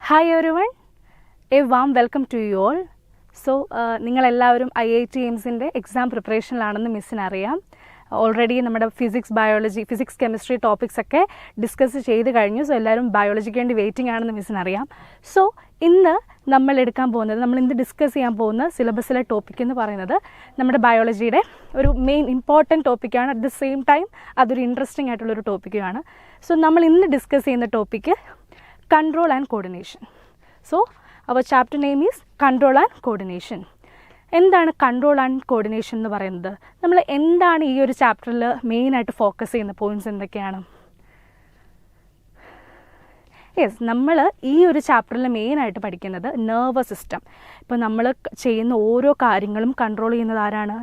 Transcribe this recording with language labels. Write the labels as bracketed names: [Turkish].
[English] Hi everyone, a warm welcome to you all. [Malayalam] So, നിങ്ങളെല്ലാവരും IIT എയിംസിൻ്റെ exam പ്രിപ്പറേഷനിലാണെന്ന് മിസ്സിന് അറിയാം. Already നമ്മുടെ physics, biology, physics, chemistry topics ഒക്കെ discuss ചെയ്ത് കഴിഞ്ഞു. സോ എല്ലാവരും ബയോളജിക്ക് വേണ്ടി വെയിറ്റിംഗ് ആണെന്ന് മിസ്സിന് അറിയാം. സോ ഇന്ന് നമ്മൾ ഇന്ന് ഡിസ്കസ് ചെയ്യാൻ പോകുന്ന സിലബസിലെ ടോപ്പിക് എന്ന് പറയുന്നത് നമ്മുടെ ബയോളജിയുടെ ഒരു മെയിൻ ഇമ്പോർട്ടൻറ്റ് ടോപ്പിക്കാണ്. [English] at the same time [Malayalam] അതൊരു ഇൻട്രസ്റ്റിംഗ് ആയിട്ടുള്ളൊരു ടോപ്പിക്കുമാണ്. സോ നമ്മൾ ഇന്ന് ഡിസ്കസ് ചെയ്യുന്ന topic [English] control and coordination. So our chapter name is control and coordination. [Malayalam] എന്താണ് കൺട്രോൾ ആൻഡ് കോർഡിനേഷൻ എന്ന് പറയുന്നത്? നമ്മൾ എന്താണ് ഈ ഒരു ചാപ്റ്ററിൽ മെയിനായിട്ട് ഫോക്കസ് ചെയ്യുന്ന പോയിൻറ്റ്സ് എന്തൊക്കെയാണ്? നമ്മൾ ഈ ഒരു ചാപ്റ്ററിൽ മെയിനായിട്ട് പഠിക്കുന്നത് നെർവസ് സിസ്റ്റം. ഇപ്പോൾ നമ്മൾ ചെയ്യുന്ന ഓരോ കാര്യങ്ങളും കൺട്രോൾ ചെയ്യുന്നത് ആരാണ്?